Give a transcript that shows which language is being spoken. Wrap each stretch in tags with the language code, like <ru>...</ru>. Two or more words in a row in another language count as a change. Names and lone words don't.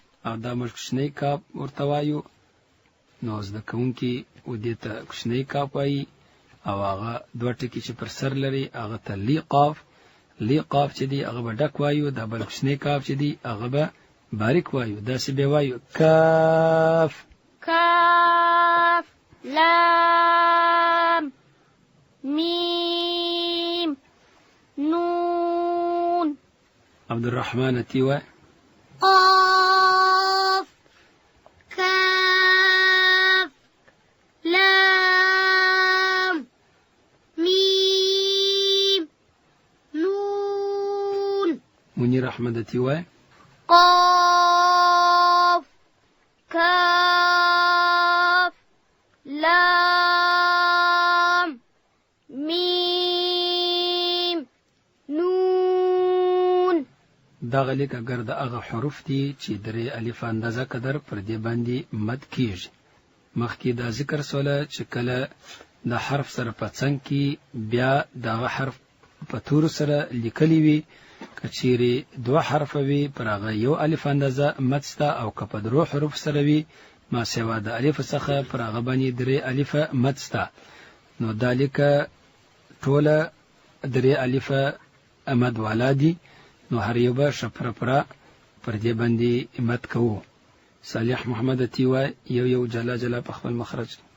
<ps>او دا موږ کوچنی کاپ ورته وایو نو زده کوونکي و دې ته کوچنی کاپ وایي او هغه دوه ټکي چې پر سر لري هغه ته لی قاف لی قاف چې دی هغه به ډک وایو دا بل کوچنی کاف چې دی هغه به باریک وایو داسې به وایو کاف</ps> <ar>کاف لام میم نون</ar> <ps>عبدالرحمن تی وای</ps> <ar>قاف كاف لام ميم نون</ar> <ps>منیر احمد تی وای</ps> <ar>قاف كاف لام ميم نون</ar> <ps>دغه لیک اگر د هغه حروف دي چې درې الف اندازه قدر پر دې باندې مد کیږي مخکې دا ذکر سوله چې کله د حرف سره په څنګ کې بیا دغه حرف په تور سره لیکلی وي کچيري دوه حرف وي پر هغه یو الف اندازه مد ستا او که په درو حروف سره وي ما سوا د الف څخه پر هغه باندې درې الف مد ستا نو دا لیک ټوله درې الف مد والا دي نو هر یو به شپره پر دې باندې مد کوو صالح محمد تیوا یو جلا په خپل مخرج</ps>